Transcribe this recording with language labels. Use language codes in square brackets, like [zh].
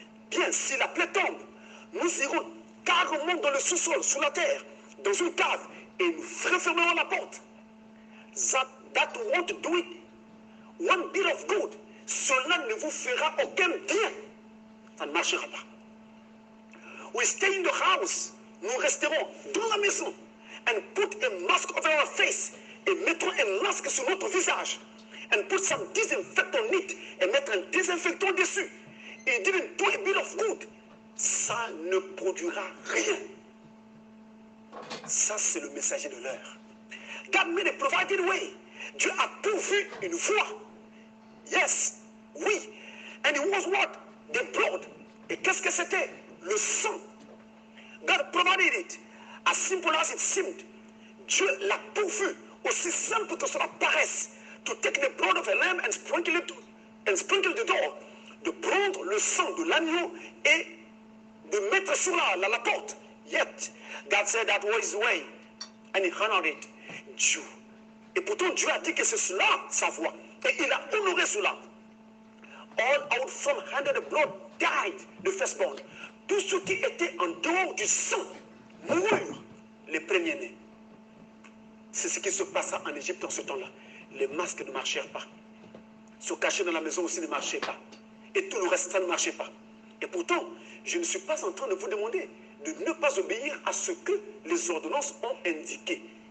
[fr] Bien, si la plaie tombe, nous irons carrément dans le sous-sol, sous la terre, dans une cave, et nous refermerons la porte. [en] That won't do it. One bit of good. [fr] Cela ne vous fera aucun bien. Ça ne marchera pas. [en] We stay in the house. [fr] Nous resterons dans la maison. [en] And put a mask over our face. [fr] Et mettrons un masque sur notre visage. [en] And put some disinfectant on it. [fr] Et mettre un désinfectant dessus. [en] It didn't do a bit of good. [fr] Ça ne produira rien. Ça, c'est le messager de l'heure. [en] God made a provided way. [fr] Dieu a pourvu une voie. [en] Yes, oui. And it was what? The blood. [fr] Et qu'est-ce que c'était? Le sang. [en] God provided it. As simple as it seemed. [fr] Dieu l'a pourvu. Aussi simple que cela paraisse. [en] To take the blood of a lamb and sprinkle the door. [fr] De prendre le sang de l'agneau et de mettre sur la porte. [en] Yet, God said that was his way. And he honored it. Dieu. [fr] Et pourtant, Dieu a dit que c'est cela, sa voix. Et il a honoré cela. [en] All out from under the blood died, the firstborn. [fr] Tous ceux qui étaient en dehors du sang moururent, les premiers-nés. C'est ce qui se passa en Égypte en ce temps-là. Les masques ne marchèrent pas. Se cacher dans la maison aussi ne marchait pas. Et tout le reste, ça ne marchait pas. Et pourtant, je ne suis pas en train de vous demander de ne pas obéir à ce que les ordonnances ont indiqué.